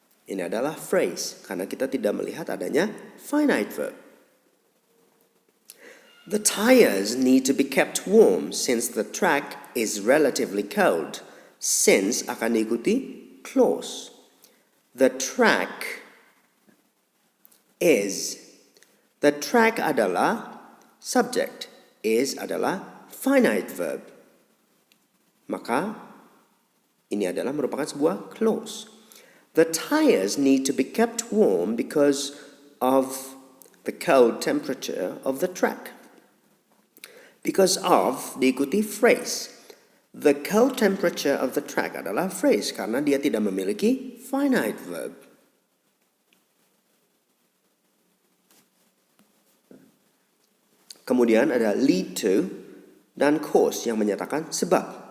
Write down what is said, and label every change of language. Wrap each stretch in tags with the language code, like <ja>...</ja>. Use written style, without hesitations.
<id>Ini adalah phrase karena kita tidak melihat adanya finite verb.</id> <en>The tires need to be kept warm since the track is relatively cold. Since</en> <id>akan diikuti</id> <en>clause. The track is. The track adalah subject.</en> <id>Is adalah finite verb. Maka ini adalah merupakan sebuah clause.</id> <en>The tires need to be kept warm because of the cold temperature of the track. Because of diikuti phrase. The cold temperature of the track adalah phrase</en> <id>karena dia tidak memiliki</id> <en>finite verb.</en> <id>Kemudian ada lead to dan cause yang menyatakan sebab.</id>